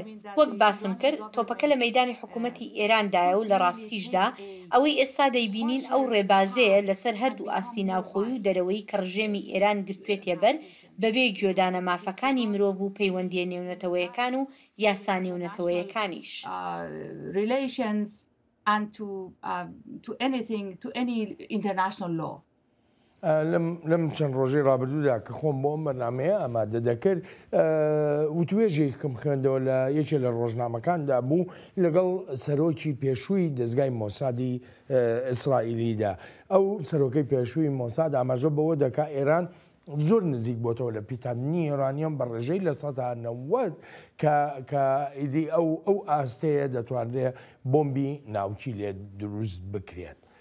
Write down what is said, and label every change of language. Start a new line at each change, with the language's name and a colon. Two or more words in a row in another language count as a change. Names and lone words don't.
Central Kurdish: وەک باسم کرد تۆپەکە لە مەیدانی حکوومەتی ئێراندایە و لە ڕاستیشدا ئەوەی ئێستا دەیبینین ئەو ڕێبازەیە لەسەر هەردوو ئاستی ناوخۆی و دەرەوەی کە ڕژێمی ئێران گرتوێتە بەر بەبێ گوێدانە مافەکانی مرۆڤ و پەیوەندیە نێونەتەوەیەکان و یاسا نێونەتەوەیەکانیش.
English: Relations and to anything, to any international law.
Central Kurdish: لەم چەند ڕۆژەی ڕابردوودا کە خۆم بۆ ئەم بەرنامەیە ئامادە دەکرد وتوێژێکم خوێندەوە لە یەکێ لە ڕۆژنامەکاندا بوو لەگەڵ سەرۆکی پێشووی دەستگای مۆسادی ئیسرائیلیدا. ئەو سەرۆکەی پێشووی مۆساد ئاماژە بەوە دەکا ئێران زۆر نزیک بۆتەوە لە پیتاننی یۆرانیۆم بە ڕێژەی لە 1990 کە ئیدی ئەو ئاستەیە دەتوانرێت بۆمبی ناوچی لێ دروست بکرێت.